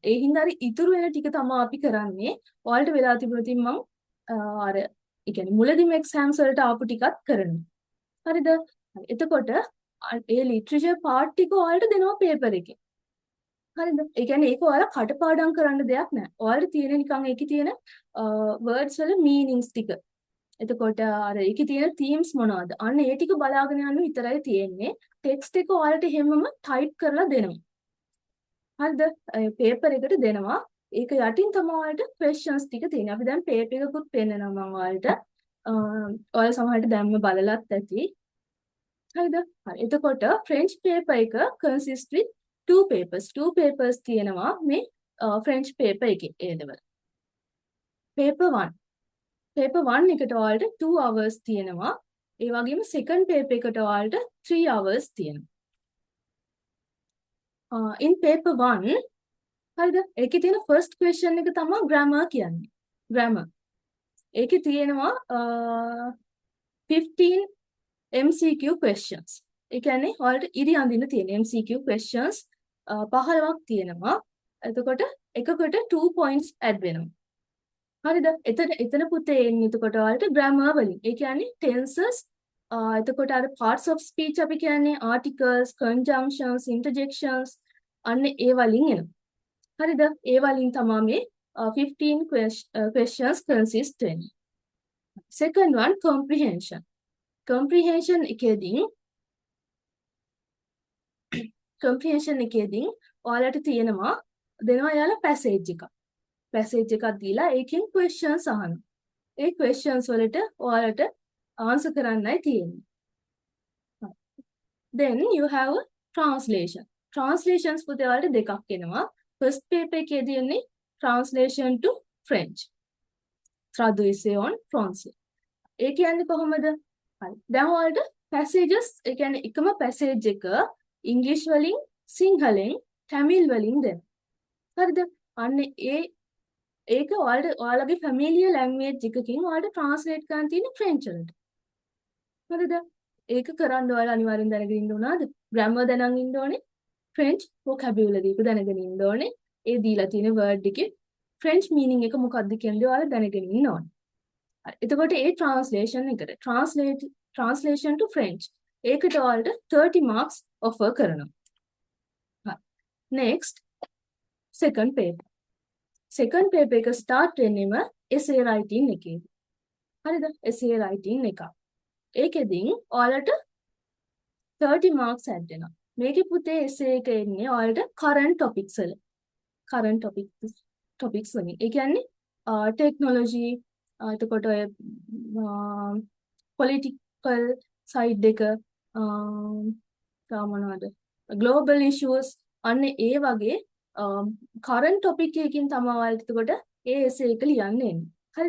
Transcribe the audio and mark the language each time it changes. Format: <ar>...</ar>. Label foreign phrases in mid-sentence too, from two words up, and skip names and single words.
<si>ඒ හින්දා හරි ඉතුරු වෙන ටික තමයි අපි කරන්නේ. ඔයාලට වෙලා තිබුණොත් මම අර ඒ කියන්නේ මුලදීම exams වලට ආපු ටිකත් කරනවා. හරිද? එතකොට ඒ</si> <en>literature part</en> <si>ටික ඔයාලට දෙනවා paper එකේ. හරිද? ඒ කියන්නේ ඒක ඔයාලා කටපාඩම් කරන්න දෙයක් නැහැ. ඔයාලට තියෙන නිකන් ඒකේ තියෙන words වල meanings ටික. එතකොට අර ඒකේ තියෙන themes මොනවද? අන්න ඒ ටික බලාගෙන යන්න විතරයි තියෙන්නේ. text එක ඔයාලට හැමම type කරලා දෙනවා. හරිද? paper එකට දෙනවා. ඒක යටින් තමයි ඔයාලට questions ටික තියෙන්නේ. අපි දැන් paper එකකුත් පෙන්නනවා මම ඔයාලට. ඔයාලා සමහරට දැන්ම බලලත් ඇති. හරිද? හරි. එතකොට</si> <en>French paper එක consist with two papers. Two papers</en> <si>තියෙනවා මේ</si> <en>French paper</en> <si>එකේ</si> <en>A level.</en> <si>Paper 1. Paper 1 එකට ඔයාලට</si> <en>2 hours</en> <si>තියෙනවා. ඒ වගේම</si> <en>second paper</en> <si>එකට ඔයාලට</si> <en>3 hours</en> <si>තියෙනවා.</si> <en>In paper 1</en> <si>හරිද? ඒකේ තියෙන</si> <en>first question</en> <si>එක තමයි grammar කියන්නේ. Grammar. ඒකේ තියෙනවා</si> <en>15 MCQ questions.</en> <si>ඒ කියන්නේ ඔයාලට ඉරි අඳින්න තියෙන</si> <en>MCQ questions</en> <si>15ක් තියෙනවා. එතකොට එකකට</si> <en>2 points add</en> <si>වෙනවා. හරිද? එතන පුතේ එන්නේ එතකොට ඔයාලට grammar වලින්. ඒ කියන්නේ tenses එතකොට අර</si> <en>parts of speech</en> <si>අපි කියන්නේ</si> <en>articles, conjunctions, interjections</en> <si>අන්න ඒ වලින් එනවා. හරිද? ඒ වලින් තමයි මේ</si> <en>15 questions consist</en> <si>වෙන්නේ.</si> <en>Second one comprehension.</en> <si>Comprehension එකේදී ඔයාලට තියෙනවා දෙනවා යාලා passage එකක්. Passage එකක් දීලා ඒකෙන් questions අහනවා. ඒ questions වලට ඔයාලට answer කරන්නයි තියෙන්නේ.</si> <en>Then you have a translation.</en> <si>Translations පුතේ ඔයාලට දෙකක් එනවා.</si> <en>First paper</en> <si>එකේදී එන්නේ</si> <en>translation to French.</en> <fr>Traduction en français.</fr> <si>ඒ කියන්නේ කොහොමද? හරි. දැන් ඔයාලට passages ඒ කියන්නේ එකම passage එක English වලින්, සිංහලෙන්, tamil වලින් දෙන්න. හරිද? අන්න ඒක ඔයාලගේ</si> <en>familiar language</en> <si>එකකින් ඔයාලට translate කරන්න තියෙන French වලට. හරිද? ඒක කරන්න ඔයාලා අනිවාර්යෙන් දැනගෙන ඉන්න ඕනද? grammar දැනන් ඉන්න ඕනේ.</si> <en>French vocabulary</en> <si>එක දැනගෙන ඉන්න ඕනේ. ඒ දීලා තියෙන word එකේ</si> <en>French meaning</en> <si>එක මොකක්ද කියන්නේ ඔයාලා දැනගෙන ඉන්න ඕනේ. හරි. එතකොට ඒ</si> <en>translation to French.</en> <si>ඒකට ඔයාලට</si> <en>30 marks offer</en> <si>කරනවා. හරි.</si> <en>Next second paper. Second paper</en> <si>එක start වෙන්නෙම</si> <en>essay writing</en> <si>එකේදී. හරිද?</si> <en>essay writing</en> <si>එක. ඒකෙදින් ඔයාලට</si> <en>30 marks add</en> <si>වෙනවා. මේකේ පුතේ essay එක එන්නේ ඔයාලට</si> <en>current topics</en> <si>වල.</si> <en>current topics</en> <si>වලින්. ඒ කියන්නේ technology එතකොට ඔය</si> <en>political side</en> <si>එක මොනවද</si> <en>global issues</en> <si>අන්න ඒ වගේ</si> <en>current topic</en> <si>එකකින් තමයි ඔයාලට එතකොට ඒ essay එක ලියන්න එන්නේ. හරිද?</si>